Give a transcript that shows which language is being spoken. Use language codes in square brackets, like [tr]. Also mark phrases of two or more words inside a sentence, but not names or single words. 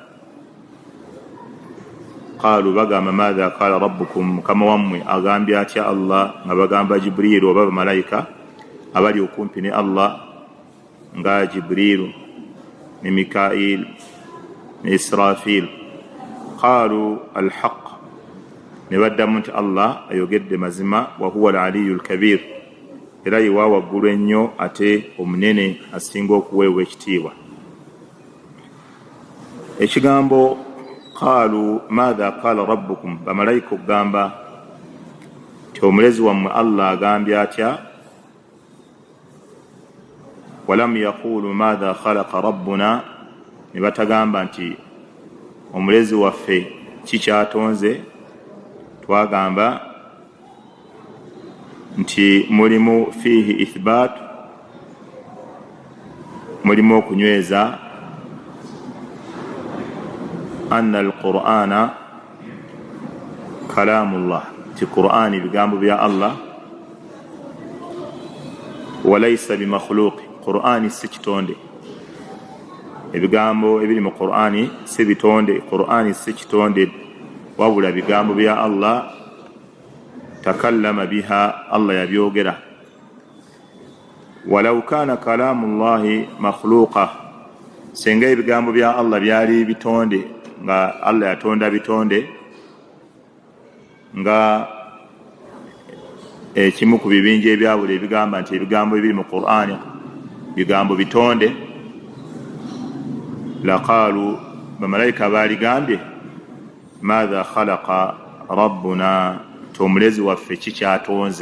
[lg] qaalu bagamba [ar] ماذا قال ربكم, [lg] mukama wammwe agambye atya Allah, nga bagamba Jibriilu oba bamalayika abali okumpi ne Allah nga Jibriilu ne Mikail ne Israfil. [ar] قالوا الحق, [lg] ne baddamu nti Allah ayogedde mazima, [ar] وهو العلي الكبير, [lg] era yiwa waggulu ennyo ate omunene asinga okuweebwa ekitiibwa. Ekigambo [ar] قالوا ماذا قال ربكم, [lg] bamalayika okugamba ti omulezi wammwe Allah agambye atya, [ar] ولم يقولوا ماذا خلق ربنا, [lg] ne batagamba nti omulezi waffe kikyatonze. Twagamba nti mulimu [ar] فيه إثبات, [lg] mulimu okunyweza [ar] أن القرآن كلام الله, [lg] ti Qur'ani bigambo bya Allah, [ar] وليس بمخلوق, [lg] Qur'ani si kitonde. Ebigambo ebiri mu Qur'ani si bitonde, Qur'ani si kitonde wabula bigambo bya Allah, [ar] تكلم بها, [lg] Allah yabyogera. [ar] ولو كان كلام الله مخلوقا, [lg] senga ebigambo bya Allah byali bitonde, nga Allah yatonda bitonde, nga ekimu ku bibinja ebyabula ebigamba nti ebigambo ebiri mu Qur'ani bigambo bitonde, laqaalu, bamalayika baligambye maadha khalaqa rabbuna, omulezi waffe kikyatonze.